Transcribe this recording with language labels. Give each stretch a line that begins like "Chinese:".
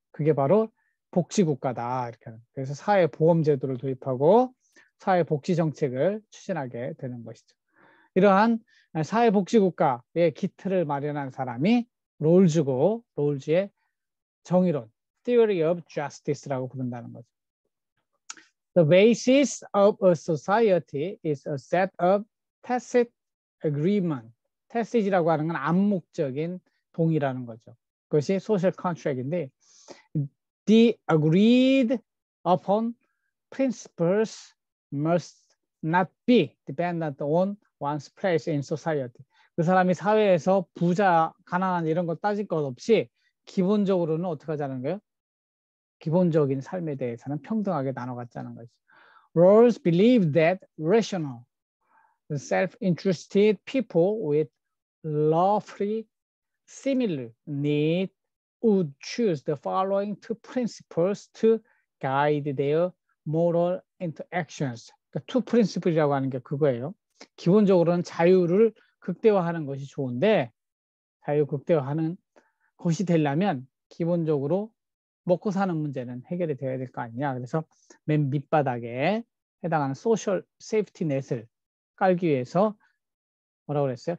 Korean: 그게 바로 복지국가다. 이렇게 하는. 그래서 사회보험제도를 도입하고 사회복지정책을 추진하게 되는 것이죠. 이러한 사회복지국가의 기틀을 마련한 사람이 롤즈고, 롤즈의 정의론, Theory of Justice라고 부른다는 거죠.
English: The basis of a society is a set of tacit agreement.
Korean: tacit이라고 하는 건 암묵적인 동의라는 거죠. 그것이 social contract인데,
English: the agreed upon principles must not be dependent on one's place in society.
Korean: 그 사람이 사회에서 부자, 가난한 이런 거 따질 것 없이 기본적으로는 어떻게 하자는 거예요? 기본적인 삶에 대해서는 평등하게 나눠 갖자는 거죠.
English: Rawls believed that rational, self-interested people with lawfully similar needs would choose the following two principles to guide their moral interactions.
Korean: 그러니까 two principle이라고 하는 게 그거예요. 기본적으로는 자유를 극대화하는 것이 좋은데 자유 극대화하는 것이 되려면 기본적으로 먹고 사는 문제는 해결이 되어야 될 거 아니냐. 그래서 맨 밑바닥에 해당하는 소셜 세이프티 넷을 깔기 위해서 뭐라고 그랬어요?